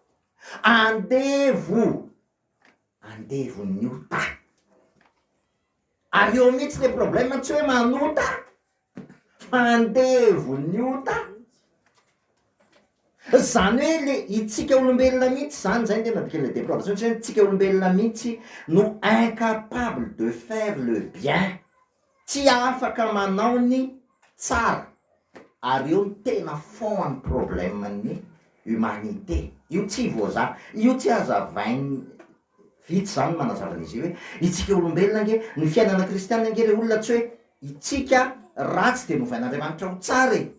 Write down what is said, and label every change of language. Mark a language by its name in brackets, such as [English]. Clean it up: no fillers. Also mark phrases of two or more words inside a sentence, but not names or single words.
[Malagasy] Andevon'ny ota. Ary eo mihitsy [French] le problème [Malagasy] tsy hoe manota, fa andevon'ny ota. Zany hoe le itsika olombelona mihitsy zany zay tena dikele dépravation, tsy hoe itsika olombelona mihitsy no [French] incapable de faire le bien, [Malagasy] tsy afaka manao ny tsara. Ary io ny tena fond ny problème-ny humanité. Io tsy voazava, io tsy hazavainy vitsy zany manazava an'izy io hoe itsika olombelona nge ny fiainana kristianina nge re olona tsy hoe itsika ratsy de novain'Andriamanitra ho tsara e.